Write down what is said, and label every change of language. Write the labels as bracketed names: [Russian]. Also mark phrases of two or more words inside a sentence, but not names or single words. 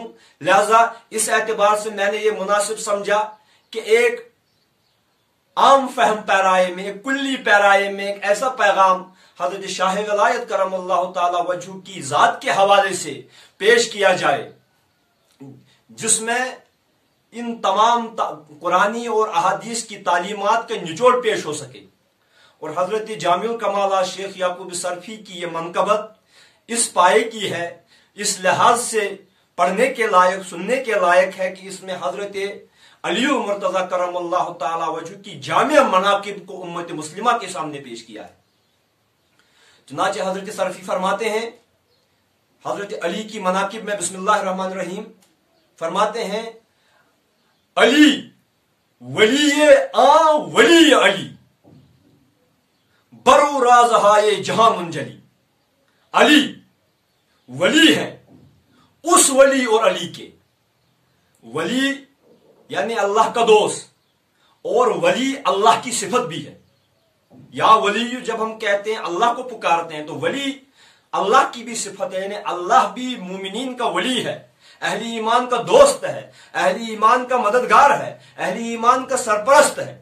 [Urdu] لہٰذا اس اعتبار سے میں نے یہ مناسب سمجھا کہ ایک عام فہم پیرائے میں، ایک کلی پیرائے میں ایک ایسا پیغام حضرت شاہ ولایت کرم اللہ تعالیٰ وجہہ کی ذات کے حوالے سے پیش کیا جائے، جس میں ان تمام قرآنی اور احادیث کی تعلیمات کا نچوڑ پیش ہو سکے. اور حضرت جامع الکمالات شیخ یعقوب سرفی کی یہ منقبت اس پائے کی ہے، اس لحاظ سے پڑھنے کے لائق، سننے کے لائق ہے کہ اس میں حضرت علی المرتضی کرم اللہ تعالی وجہ کی جامع مناقب کو امت مسلمہ کے سامنے پیش کیا ہے. چنانچہ حضرت سرفی فرماتے ہیں حضرت علی کی مناقب میں، بسم اللہ الرحمن الرحیم، فرماتے ہیں [Persian] علی ولی ولی علی برو رازہائے جہاں منجلی. [Urdu] علی ولی ہے اس ولی اور علی کے. ولی یعنی اللہ کا دوست، اور ولی اللہ کی صفت بھی ہے. یا ولی جب ہم کہتے ہیں اللہ کو پکارتے ہیں تو ولی اللہ کی بھی صفت ہے، یعنی اللہ بھی مومنین کا ولی ہے، اہل ایمان کا دوست ہے، اہل ایمان کا مددگار ہے، اہل ایمان کا سرپرست ہے.